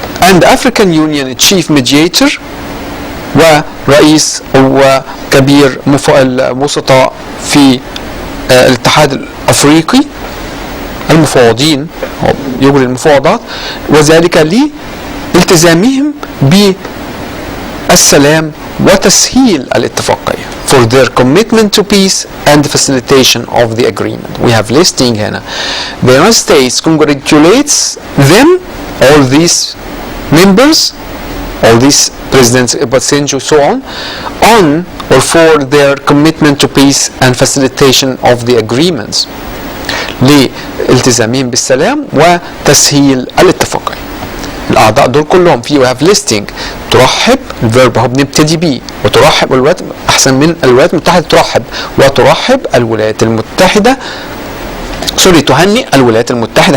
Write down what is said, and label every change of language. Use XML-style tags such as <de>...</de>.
<en>and African Union Chief Mediator</en> <ar>ورئيس وكبير الوسطاء في الاتحاد الافريقي المفوضين يجري المفاوضات وذلك لالتزامهم بالسلام وتسهيل الاتفاقية</ar> <en>for their commitment to peace and facilitation of the agreement. We have listing هنا. The United States congratulates them, all these members, all these presidents, Obasanjo, so on or for their commitment to peace and facilitation of the agreements.</en> <ar>لالتزامهم بالسلام وتسهيل الاتفاقية. الأعضاء دول كلهم في</ar> <en>we have listing.</en> <ar>ترحب الفيرب اهو بنبتدي بيه وترحب الولايات أحسن من الولايات المتحدة ترحب وترحب الولايات المتحدة تهنئ الولايات المتحدة.</ar>